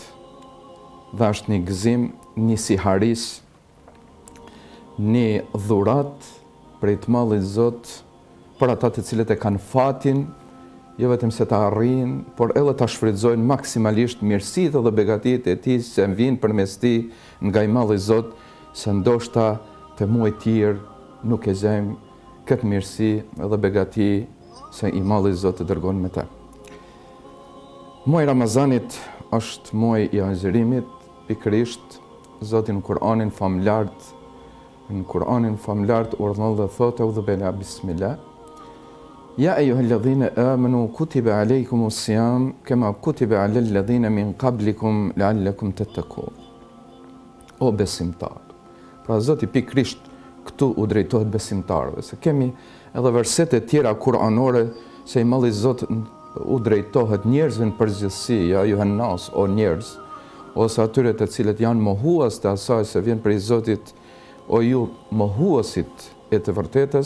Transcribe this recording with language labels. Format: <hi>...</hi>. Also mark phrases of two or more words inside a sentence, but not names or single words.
<sq>Dhe është një gëzim, një siharis, një dhurat prej të mallit Zot për ata të cilët e kanë fatin, jo vetëm se ta arrijnë, por edhe ta shfrytëzojnë maksimalisht mirësitë dhe begatitë e Tij që vijnë përmes Tij nga i malli Zot, se ndoshta të muaj tjerë nuk e gjejmë këtë mirësi dhe begati se i malli Zot të dërgon me të. Muaji Ramazanit është muaj i agjerimit, pikërisht Zoti në Kur'anin famlart urdhëron dhe thotë udhë bela bismillah.</sq> <ar>يا أيها الذين آمنوا كتب عليكم الصيام كما كتب على الذين من قبلكم لعلكم تتقون.</ar> <sq>O besimtar. Pra Zoti pikërisht këtu u drejtohet besimtarëve, se kemi edhe versete tjera kuranore se i malli Zot u drejtohet njerëzve në përgjithësi,</sq> <ar>يا أيها الناس,</ar> <sq>o njerëz, ose atyre të cilët janë mohues të asaj se vjen prej Zotit, o ju mohuesit e të vërtetës.</sq>